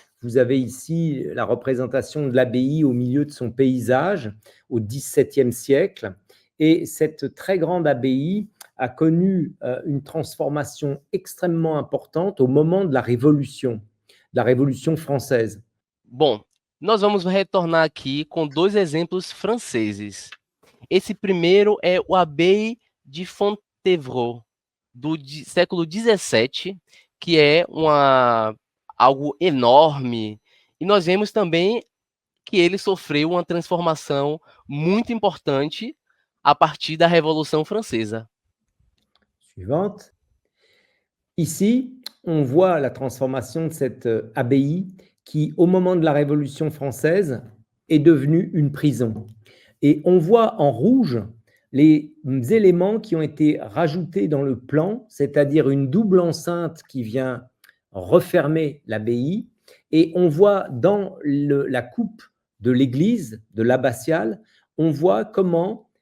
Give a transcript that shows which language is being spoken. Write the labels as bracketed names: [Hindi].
[French] Vous avez ici la représentation de l'abbaye au milieu de son paysage au XVIIe siècle. Et cette très grande abbaye a connu une transformation extrêmement importante au moment de la Révolution française. [Portuguese] Bom, nós vamos retornar aqui com dois exemplos franceses. Esse primeiro é o Abbaye de Fontevraud, do século XVII, que é algo enorme. E nós vemos também que ele sofreu uma transformação muito importante a partir da Révolution Française. [French] Suivante. Ici, on voit la transformation de cette abbaye qui, au moment de la Révolution française, est devenue une prison. Et on voit en rouge les éléments qui ont été rajoutés dans le plan, c'est-à-dire une double enceinte qui vient refermer l'abbaye, et on voit dans la coupe de l'église, de l'abbatiale, on voit comment